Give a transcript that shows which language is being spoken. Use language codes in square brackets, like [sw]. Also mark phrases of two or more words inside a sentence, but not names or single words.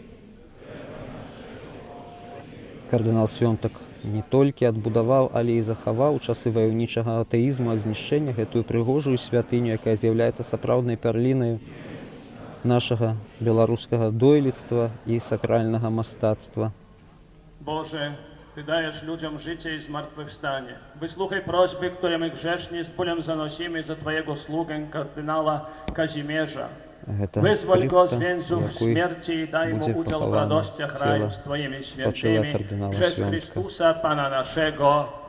[be] Кардынал Свёнтак не толькі адбудаваў, але і захаваў у часы ваяўнічага атэізму ад знішчэння гэтую прыгожую святыню, якая з'яўляецца сапраўднай пярлінаю нашага беларускага дойлідства і сакральнага мастацтва. [pl] Boże, Ty dajesz ludziom życie i zmartwychwstanie. Wysłuchaj prośby, które my grzeszni z bólem zanosimy za Twojego sługę, kardynała Kazimierza. Wyzwól go z więzów śmierci i daj mu udział w radościach raju z Twoimi świętymi przez Chrystusa Pana naszego.